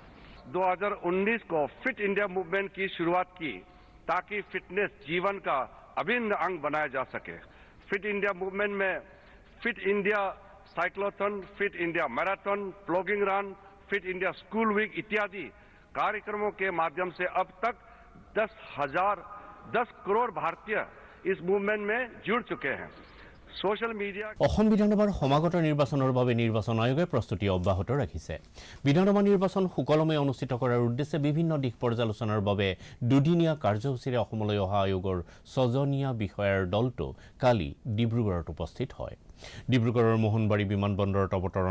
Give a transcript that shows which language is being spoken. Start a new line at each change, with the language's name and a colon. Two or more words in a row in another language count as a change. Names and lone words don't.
Hindi: 2019 को फिट इंडिया मूवमेंट की शुरुआत की ताकि फिटनेस जीवन का अभिन्न अंग बनाया जा सके फिट इंडिया मूवमेंट में फिट इंडिया साइक्लोथन फिट इंडिया मैराथन
English: plogging run
Hindi: फिट इंडिया स्कूल वीक इत्यादि कार्यक्रमों के माध्यम से अब तक 10 करोड़ भारतीय इस मूवमेंट में जुड़ चुके हैं
English: social media
Assamese: অসম বিধানসভাৰ সমাগত নিৰ্বাচনৰ বাবে নিৰ্বাচন আয়োগে প্ৰস্তুতি অব্যাহত ৰাখিছে বিধানসভা নিৰ্বাচন সুকলমে অনুষ্ঠিত কৰাৰ উদ্দেশ্যে বিভিন্ন দিশ পৰ্যালোচনাৰ বাবে দুদিনীয়া কাৰ্যসূচীৰে অসমলৈ অহা আয়োগৰ 6 জনীয়া বিষয়াৰ দলটো কালি ডিব্ৰুগড়ত উপস্থিত হয় ডিব্ৰুগড়ৰ মোহনবাৰী বিমানবন্দৰত অৱতৰণ